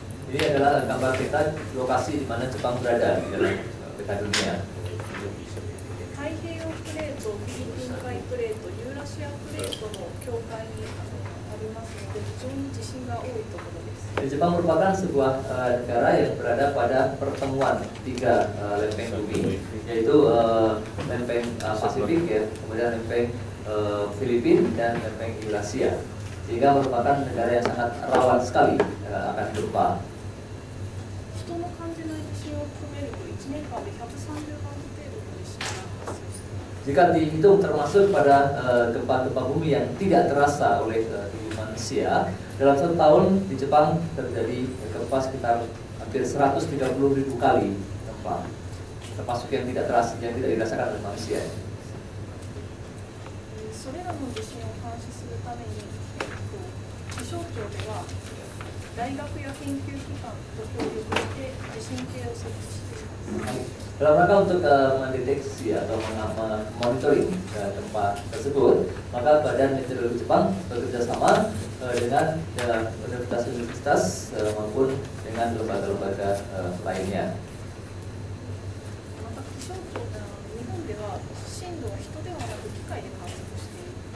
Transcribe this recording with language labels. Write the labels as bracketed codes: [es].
[id] Ini adalah gambar kita lokasi di mana Jepang berada di dalam peta dunia. [ja] 太平洋プレート、フィリピン海プレート、ユーラシアプレートの境界にありますので、非常に地震が多いところです。 [id] Jepang merupakan sebuah negara yang berada pada pertemuan tiga lempeng bumi, yaitu lempeng Pasifik, ya, kemudian lempeng Filipina dan lempeng Eurasia, sehingga merupakan negara yang sangat rawan sekali akan gempa. [ja] 人の感じない地震を含めると1年間で130万程度の地震が発生しています。 [id] Jika dihitung termasuk pada gempa-gempa bumi yang tidak terasa oleh tubuh manusia, dalam satu tahun di Jepang terjadi gempa sekitar hampir 130.000 kali gempa, termasuk yang tidak terasa, yang tidak dirasakan oleh manusia. [ja] それらの地震を監視するために、気象庁では大学や研究機関と協力して地震計を設置しています。 [id] Dalam rangka untuk mendeteksi atau monitoring gempa tersebut, maka Badan Meteorologi Jepang bekerja sama dengan universitas-universitas maupun dengan lembaga-lembaga lainnya. [ja] また気象庁では日本では震度は人ではなく機械で観測している。